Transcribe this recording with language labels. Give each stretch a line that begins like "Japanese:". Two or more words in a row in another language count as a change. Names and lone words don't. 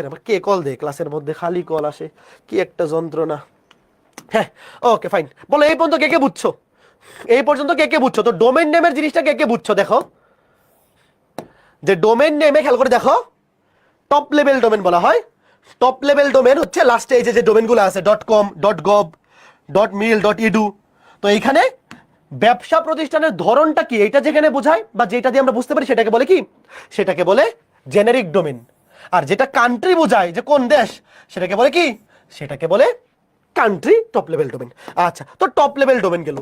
Bangla: আবার কে কল দে, ক্লাসের মধ্যে খালি কল আসে, কি একটা যন্ত্রণা। হ্যাঁ
English: okay fine,
Bangla: বলো এই পর্যন্ত কে কে বুঝছো, এই পর্যন্ত কে কে বুঝছো? তো
English: domain name
Bangla: জিনিসটা কে কে বুঝছো? দেখো যে
English: domain name
Bangla: খেয়াল করে দেখো
English: top level domain
Bangla: বলা হয়।
English: top level domain
Bangla: হচ্ছে লাস্টে এই যে ডোমেনগুলো আছে .com, .gov, .mil, .edu। তো এইখানে ব্যবসা প্রতিষ্ঠানের ধরনটা কি, এটা যেখানে বোঝায় বা যেটা দিয়ে আমরা বুঝতে পারি সেটাকে বলে কি, সেটাকে বলে
English: generic domain.
Bangla: আর যেটা কান্ট্রি বোঝায় যে কোন দেশ, সেটাকে বলে কি, সেটাকে বলে
English: country top level domain.
Bangla: আচ্ছা, তো
English: top level domain
Bangla: গেল।